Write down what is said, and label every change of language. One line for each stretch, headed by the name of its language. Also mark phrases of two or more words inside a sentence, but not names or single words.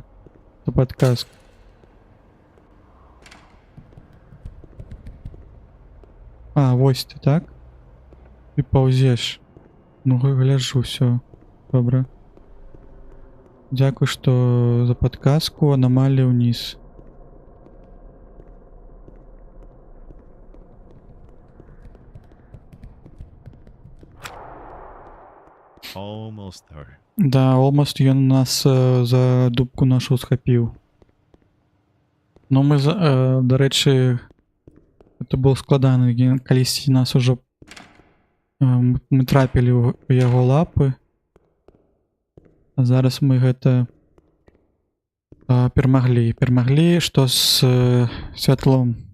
Belarusian: Это падказка. Вось ты, так? Ты паўзеш. Ну, гляджу, всё. Добра. Дзякуй, што за падказку. Аномалія ўніз.
English: Almost there.
Belarusian: Да, almost ён нас за дубку нашу схапіў. Но мы, дарэчы, это был складаны, калісьці нас ужо мы трапілі ў яго лапы. А зараз мы гэта перамаглі, што з святлом.